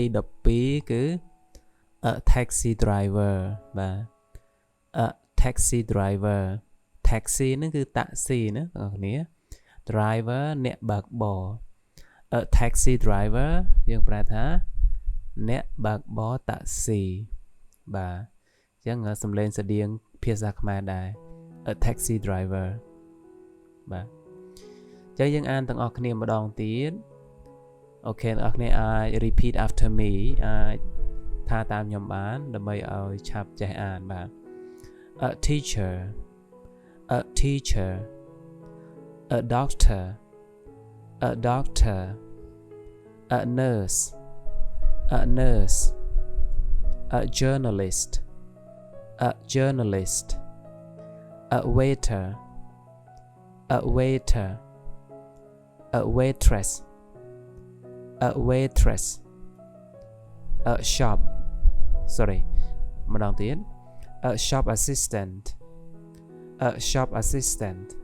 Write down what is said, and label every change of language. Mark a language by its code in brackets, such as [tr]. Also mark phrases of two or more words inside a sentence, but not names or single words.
[km] 12គឺ [en] a taxi driver [km] បាទ [en] a taxi driver [km] taxi ហ្នឹងគឺតាក់ស៊ីណាបងប្អូនគ្នា driver អ្នកបើកបរ [en] a taxi driver [km] យើងប្រែថាអ្នកបើកបរតាក់ស៊ីបាទអញ្ចឹងសំឡេង ស្តៀងភាសាខ្មែរដែរ [en] a taxi driver [km] បាទអញ្ចឹងយើងអានទាំងអស់គ្នាម្ដងទៀតអូខេអ្នកនរអាច [en] repeat after me [km] អាចថាតាមខ្ញុំបានដើម្បីឲ្យឆាប់ចេះអានបាទ [en] a teacher a teacher a doctor a doctor a nurse a nurse a journalist a journalist a waiter a waiter a waitress a waitress a shop sorry [km] ម្ដងទៀត [en] a shop assistant a shop assistant